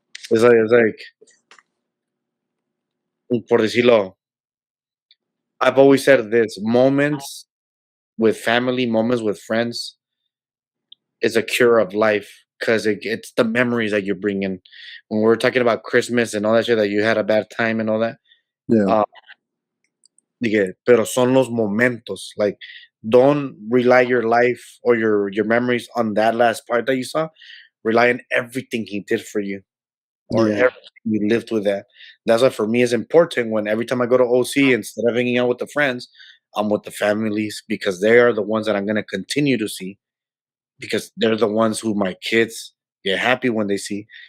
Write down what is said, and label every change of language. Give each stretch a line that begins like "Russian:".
English: It's like
Spanish: por decirlo,
English: I've always said this: moments with family, moments with friends, is a cure of life because it's the memories that you bring in. When we're talking about Christmas and all that shit that you had a bad time and all that, Yeah.
Spanish: uh, dije, pero son los momentos.
English: Like, don't rely your life or your memories on that last part that you saw. Rely on everything he did for you or Yeah. everything you lived with that. That's why for me it's important when every time I go to OC, instead of hanging out with the friends, I'm with the families because they are the ones that I'm gonna continue to see because they're the ones who my kids get happy when they see.